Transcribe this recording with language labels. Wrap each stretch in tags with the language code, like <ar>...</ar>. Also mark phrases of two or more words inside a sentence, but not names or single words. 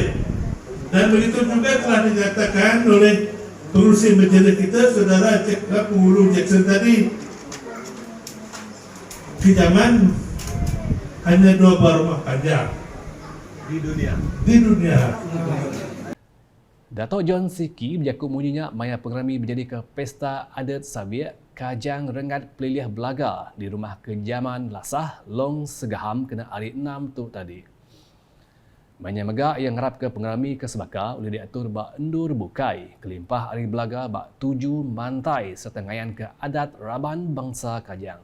<ms>Dan begitu juga telah dinyatakan oleh pengurusi majlis kita, Saudara Penghulu Jackson tadi, Kejaman hanya 2 buah rumah Kajang di dunia.</ms> <iba>Datuk John Siki berjaku munyinya maya pengerami menjadi ke pesta adat Sabiak Kajang Rengat Pelilih Belaga di rumah Kejaman Lasah Long Segaham kena hari 6 tu tadi. Banyak megak yang harap ke pengerami ke Sebaka boleh diatur bak endur bukai kelimpah hari Belaga bak 7 mantai serta ngayan ke adat Raban Bangsa Kajang.</iba>